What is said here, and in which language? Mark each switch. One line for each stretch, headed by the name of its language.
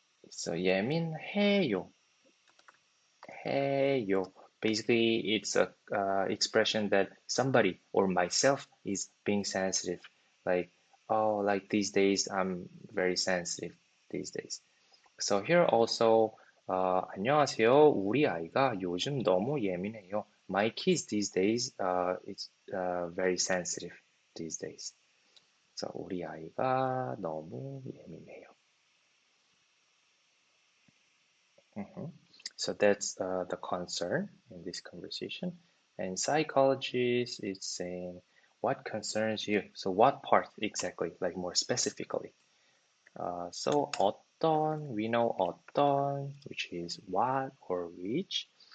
Korean: So 예민해요. 해요.
English: Basically, it's a expression that somebody or myself is being sensitive. Like, oh, like these days I'm very sensitive these days. So here also, 안녕하세요.
Korean: 우리 아이가 요즘 너무 예민해요.
English: My kids these days, it's very sensitive these days.
Korean: So 우리 아이가 너무 예민해요. Mhm.
English: So that's the concern in this conversation. And psychologist is saying what concerns you. So what part exactly, like more specifically? So 어떤, we know 어떤, which is what or which.